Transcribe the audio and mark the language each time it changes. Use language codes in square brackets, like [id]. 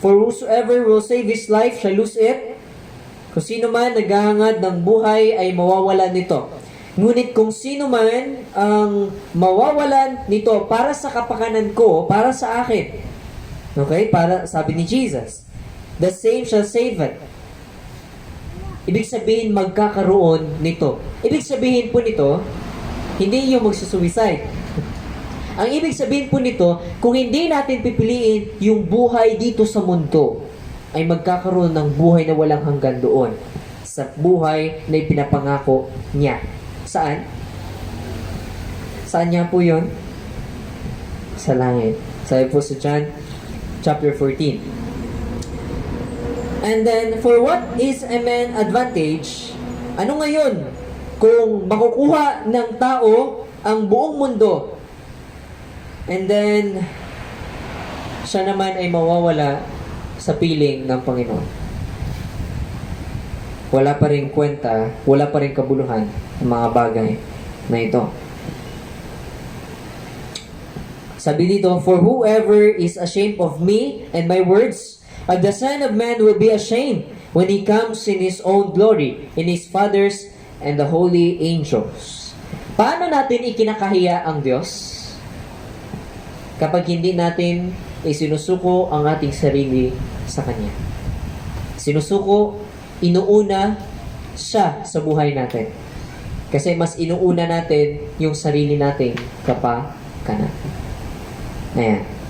[en] For whosoever will save his life shall lose it. [tl] Kung sino man naghahangad ng buhay ay mawawalan nito. Ngunit kung sino man ang mawawalan nito para sa kapakanan ko, para sa akin. Okay? Para, sabi ni Jesus, [en] the same shall save it. [tl] Ibig sabihin, magkakaroon nito. Ibig sabihin po nito, hindi yung magsusuicide. Ang ibig sabihin po nito, kung hindi natin pipiliin yung buhay dito sa mundo, ay magkakaroon ng buhay na walang hanggan doon. Sa buhay na ipinapangako niya. Saan? Saan niya po yun? Sa langit. Sabi po sa John chapter 14. [en] And then, for what is a man advantage? [tl] Ano ngayon kung makukuha ng tao ang buong mundo, and then, siya naman ay mawawala sa piling ng Panginoon? Wala pa rin kwenta, wala pa rin kabuluhan ang mga bagay na ito. Sabi dito, [en] for whoever is ashamed of me and my words, the Son of Man will be ashamed when He comes in His own glory, in His Father's and the holy angels. [tl] Paano natin ikinakahiya ang Diyos? Kapag hindi natin isinusuko ang ating sarili sa Kanya. Sinusuko, inuuna siya sa buhay natin. Kasi mas inuuna natin yung sarili nating kapakanan. Ayan.